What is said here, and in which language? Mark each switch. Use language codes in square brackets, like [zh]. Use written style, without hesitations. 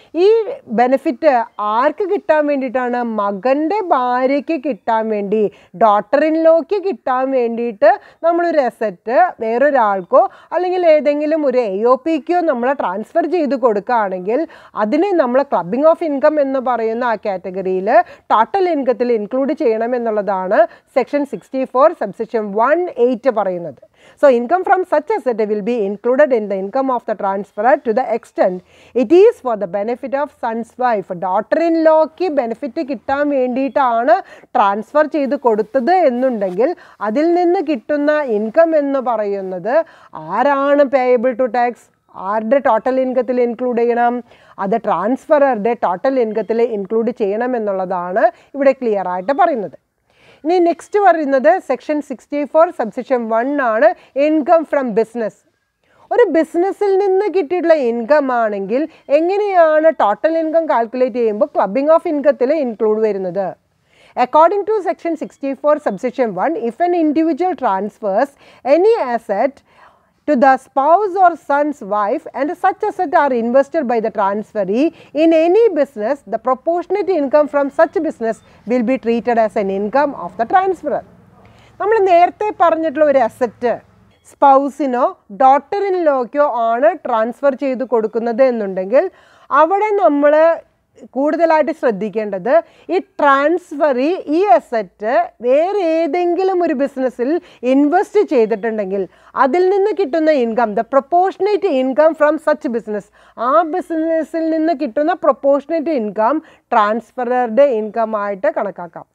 [ml] ഈ ബെനിഫിറ്റ് ആർക്ക് കിട്ടാൻ വേണ്ടിയിട്ടാണ്? മകൻ്റെ ഭാര്യയ്ക്ക് കിട്ടാൻ വേണ്ടി, ഡോട്ടർ ഇൻ ലോയ്ക്ക് കിട്ടാൻ വേണ്ടിയിട്ട് നമ്മളൊരു അസറ്റ് വേറൊരാൾക്കോ അല്ലെങ്കിൽ ഏതെങ്കിലും ഒരു AOPക്കോ നമ്മൾ ട്രാൻസ്ഫർ ചെയ്ത് കൊടുക്കുകയാണെങ്കിൽ അതിനെ നമ്മൾ ക്ലബിംഗ് ഓഫ് ഇൻകം എന്ന് പറയുന്ന ആ കാറ്റഗറിയിൽ ടോട്ടൽ ഇൻകത്തിൽ ഇൻക്ലൂഡ് ചെയ്യണം എന്നുള്ളതാണ് സെക്ഷൻ 64 സബ്സെക്ഷൻ 1(8) പറയുന്നത്. [en] So income from such asset will be included in the income of the transferor to the extent it is for the benefit of son's wife. [ml] Daughter in lawക്ക് benefit കിട്ടാൻ വേണ്ടിയിട്ടാണ് transfer ചെയ്ത് കൊടുത്തത് എന്നുണ്ടെങ്കിൽ അതിൽ നിന്ന് കിട്ടുന്ന income എന്ന് പറയുന്നത് ആരാണ് പേയബിൾ ടു ടാക്സ്? ആരുടെ ടോട്ടൽ ഇൻകത്തിൽ ഇൻക്ലൂഡ് ചെയ്യണം? അത് ട്രാൻസ്ഫററുടെ ടോട്ടൽ ഇൻകത്തിൽ ഇൻക്ലൂഡ് ചെയ്യണം എന്നുള്ളതാണ് ഇവിടെ ക്ലിയർ ആയിട്ട് പറയുന്നത്. ഇനി നെക്സ്റ്റ് പറയുന്നത് സെക്ഷൻ 64 സബ്സെക്ഷൻ 1 ആണ്. Income from business. ഒരു ബിസിനസ്സിൽ നിന്ന് കിട്ടിയിട്ടുള്ള ഇൻകം ആണെങ്കിൽ എങ്ങനെയാണ് ടോട്ടൽ ഇൻകം കാൽക്കുലേറ്റ് ചെയ്യുമ്പോൾ ക്ലബിംഗ് ഓഫ് ഇൻകത്തിൽ ഇൻക്ലൂഡ് വരുന്നത്? [en] According to section 64 subsection 1, if an individual transfers any asset to the spouse or son's wife and such assets are invested by the transferee in any business, the proportionate income from such business will be treated as an income of the transferor. [ml] നമ്മൾ നേരത്തെ പറഞ്ഞിട്ടുള്ള ഒരു asset സ്പൗസിനോ daughter in ലോയ്ക്കോ ആണ് transfer ചെയ്ത് കൊടുക്കുന്നത് എന്നുണ്ടെങ്കിൽ അവിടെ നമ്മൾ കൂടുതലായിട്ട് ശ്രദ്ധിക്കേണ്ടത് ഈ ട്രാൻസ്ഫറി ഈ അസറ്റ് വേറെ ഏതെങ്കിലും ഒരു ബിസിനസ്സിൽ ഇൻവെസ്റ്റ് ചെയ്തിട്ടുണ്ടെങ്കിൽ അതിൽ നിന്ന് കിട്ടുന്ന income, [en] the proportionate income from such business, [ml] ആ ബിസിനസ്സിൽ നിന്ന് കിട്ടുന്ന പ്രൊപ്പോർഷനേറ്റ് ഇൻകം ട്രാൻസ്ഫറുടെ ഇൻകം ആയിട്ട് കണക്കാക്കാം.